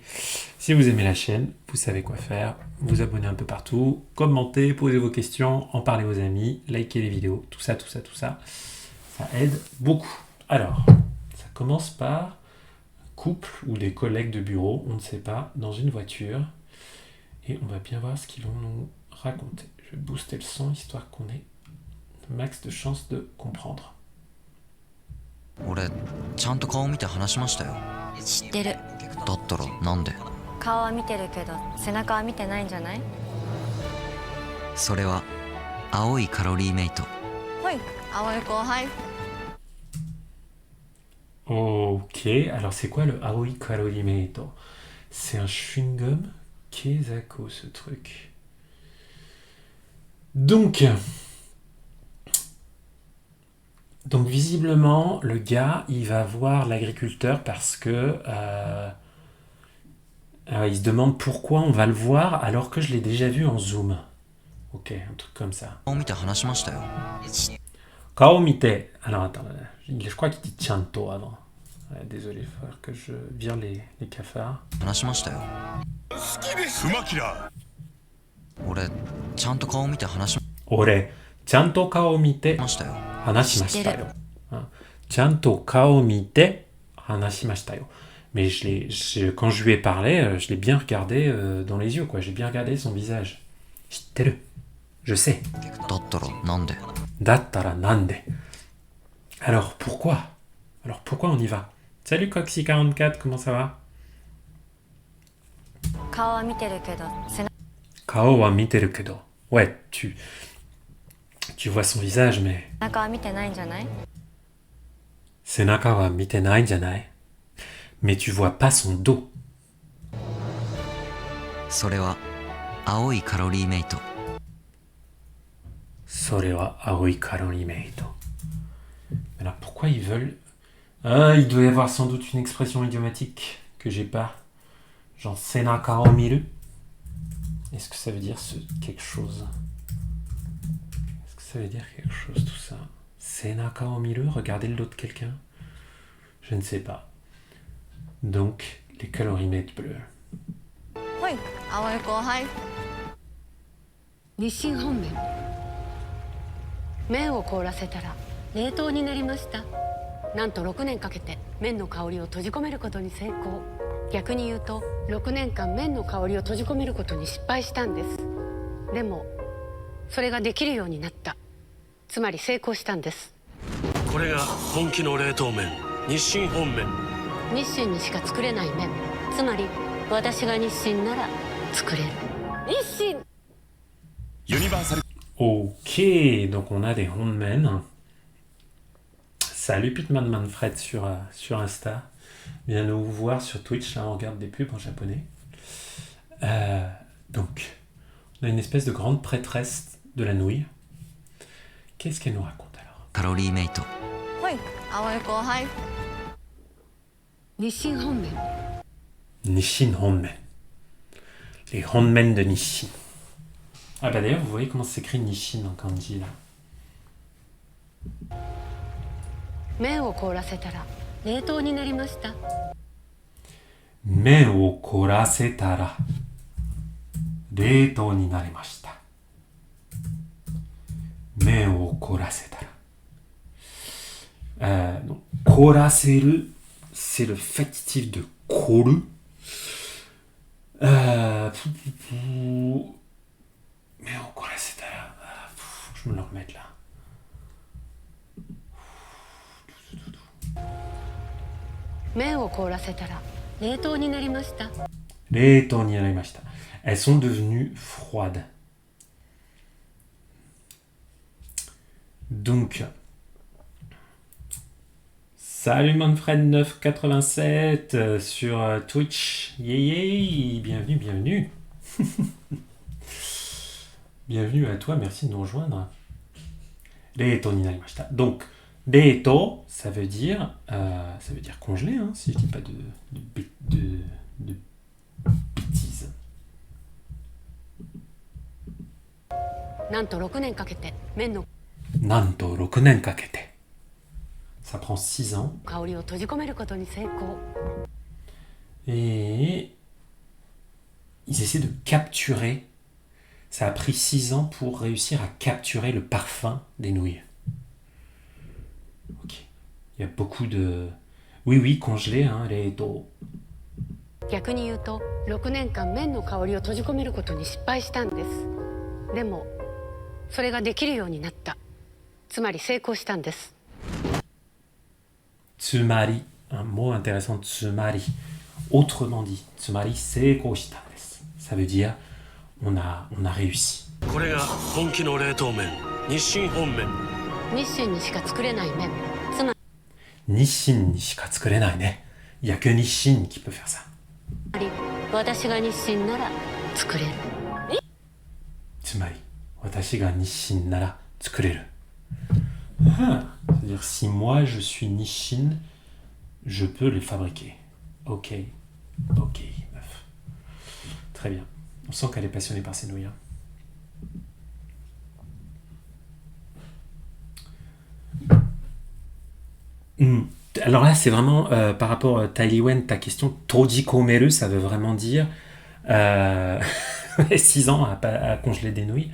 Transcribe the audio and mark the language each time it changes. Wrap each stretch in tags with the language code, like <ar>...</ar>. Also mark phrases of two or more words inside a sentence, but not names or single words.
<fr>Si vous aimez la chaîne, vous savez quoi faire, vous abonnez un peu partout, commentez, posez vos questions, en parlez aux amis, likez les vidéos, tout ça, ça aide beaucoup. Alors, ça commence par un couple ou des collègues de bureau, on ne sait pas, dans une voiture, et on va bien voir ce qu'ils vont nous raconter. Je vais booster le son histoire qu'on ait max de chances de comprendre.</fr> <ja>俺ちゃんと顔見て話しましたよ。知ってる。だったらなんで？顔は見てるけど背中は見てないんじゃない？それは青いカロリーメイト。はい、青い後輩。</ja> <fr>Ok, alors c'est quoi le Aoi Karorimeito? C'est un chewing-gum? Kezako ce truc. Donc visiblement, le gars, il va voir l'agriculteur parce que il se demande pourquoi on va le voir alors que je l'ai déjà vu en zoom. Ok, un truc comme ça.</fr> <ja>顔見て話しましたよ。顔見て.</ja> <fr>Alors attends, je crois qu'il dit Chanto avant. Ouais, désolé, il va falloir que je vire les cafards.</fr> <ja>話しましたよ。俺ちゃんと顔見て話し俺、ちゃんと顔見てましたよ。話しましたよ.</ja> <fr>Hein.</fr> <ja>ちゃんと顔見て話しましたよ.</ja> <fr>Mais quand je lui ai parlé, je l'ai bien regardé dans les yeux, quoi. J'ai bien regardé son visage. Shitteru. Je sais.</fr> <ja>だったらなんで？だったらなんで.</ja> <fr>Alors pourquoi on y va? Salut Coxy44, comment ça va?</fr> <ja>顔は見てるけど背中顔は見てるけど.</ja> <fr>Ouais, tu vois son visage, mais</fr> <ja>は見てないんじゃない？背中は見てないじゃない.</ja> <fr>Mais tu vois pas son dos.</fr> <ja>それは青いカロリーメイト。それは青いカロリーメイト.</ja> <fr>Mais alors pourquoi ils veulent... Ah, il doit y avoir sans doute une expression idiomatique que j'ai pas.</fr> <ja>Genre 背中を見る.</ja> <fr>Est-ce que ça veut dire quelque chose? Est-ce que ça veut dire quelque chose tout ça?</fr> <ja>背中を見る,</ja> <fr>regarder le dos de quelqu'un? Je ne sais pas. Donc, les calorimètres bleus.</fr> <ja>はい、青い後輩。日清本麺麺を凍らせたら冷凍になりました。なんと6年かけて麺の香りを閉じ込めることに成功。逆に言うと6年間麺の香りを閉じ込めることに失敗したんです。でもそれができるようになった。つまり成功したんです。これが本気の冷凍麺、日清本麺。日清にしか作れない麺、つまり私が日清なら作れる。日清</ja> <fr>Ok, donc on a des Honmen. Salut Pitman Manfred sur Insta. Viens nous voir sur Twitch, là on regarde des pubs en japonais. Donc, on a une espèce de grande prêtresse de la nouille. Qu'est-ce qu'elle nous raconte alors?</fr> <ja>カロリーメイト。はい、青い後輩。日清本麺 Nishin Honmen.</ja> <fr>Les Honmen de Nishin. Ah bah d'ailleurs, vous voyez comment s'écrit Nishin en kanji là.</fr> <ja>麺を凍らせたら冷凍になりました。麺を凍らせたら。冷凍になりました. 麺を凍らせたら.</ja> <fr>Donc, koraseru, c'est le factitif de koru.</fr> <ja>麺を凍らせたら.</ja> <fr>Faut que je me le remette là.</fr> <ja>麺を凍らせたら冷凍になりました。冷凍になりました.</ja> <fr>Elles sont devenues froides. Donc, salut Manfred987 sur Twitch. Yay, bienvenue, bienvenue. Bienvenue à toi, merci de nous rejoindre.</fr> <ja>冷凍になりました.</ja> <fr>Donc, reito, ça veut dire congelé, hein, si je dis pas de bêtises.</fr> <ja>なんと6年かけて麺のなんと6年かけて.</ja> <fr>Ça prend 6 ans.</fr> <ja>香りを閉じ込めることに成功</ja> <fr>Et ils essaient de capturer. Ça a pris 6 ans pour réussir à capturer le parfum des nouilles. Ok. Il y a beaucoup de... Oui, congelé, hein, les taux.</fr> <ja>逆に言うと6年間麺の香りを閉じ込めることに失敗したんですでもそれができるようになったつまり成功したんです Tsumari,</ja> <fr>un mot intéressant, tsumari. Autrement dit,</fr> <ja>つまり、成功したです.</ja> <fr>Ça veut dire on a réussi.</fr> <ja>これが本気の冷凍麺日清本麺日清にしか作れない麺つま日清にしか作れないね.</ja> <fr>Il y a que Nissin qui peut faire ça.</fr> <ja>り私が日清なら作れるつまり、私が日清なら作れる.</ja> <fr>Ah, c'est-à-dire si moi je suis Nissin, je peux les fabriquer. Ok, meuf. Très bien. On sent qu'elle est passionnée par ces nouilles. Hein. Alors là, c'est vraiment par rapport à Tailiwen, ta question,</fr> <ja>閉じ込める,</ja> <fr>ça veut vraiment dire 6 ans à congeler des nouilles.</fr>